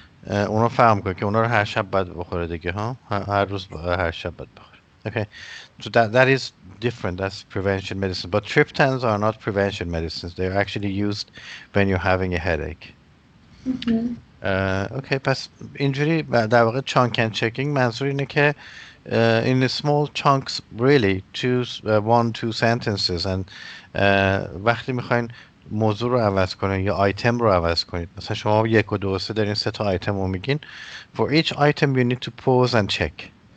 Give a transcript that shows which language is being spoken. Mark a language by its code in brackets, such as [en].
[fa] اونا فهم کن که اونا رو هر شب باید بخوره دیگه ها هر روز هر شب باید بخوره. [en] Okay, so that is different. That's prevention medicine. But triptans are not prevention medicines. They're actually used when you're having a headache. Mm-hmm. [fa] اوکی پس اینجوری در واقع chunk and checking منظور اینه که [en] in the small chunks really choose one two sentences [fa] and وقتی میخواین موضوع رو عوض کنین یا آیتم رو عوض کنید مثلا شما یک و دو و سه دارین سه تا آیتم رو میگین [en] for each item you need to pause and check.